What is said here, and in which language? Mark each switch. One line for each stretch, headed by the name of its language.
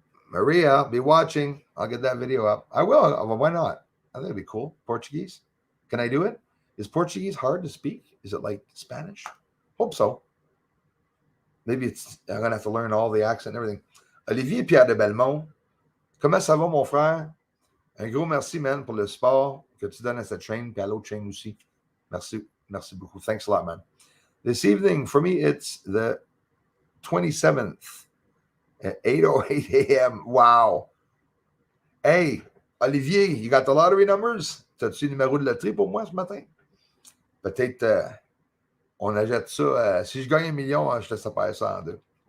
English: Maria, be watching. I'll get that video up. I will. Why not? I think it'd be cool. Portuguese. Can I do it? Is Portuguese hard to speak? Is it like Spanish? Hope so. Maybe I'm going to have to learn all the accent and everything.
French: Olivier Pierre de Belmont. Comment ça va, mon frère? Un gros merci, man, pour le support que tu donnes à cette chaîne et à l'autre chaîne aussi. Merci. Merci beaucoup.
English: Thanks a lot, man. This evening, for me, it's the 27th at 8:08 a.m. Wow. Hey, Olivier, you got the lottery numbers?
French: T'as-tu le numéro de loterie pour moi ce matin? Peut-être on achète ça. Si je gagne 1 million, je te sépare ça en 2.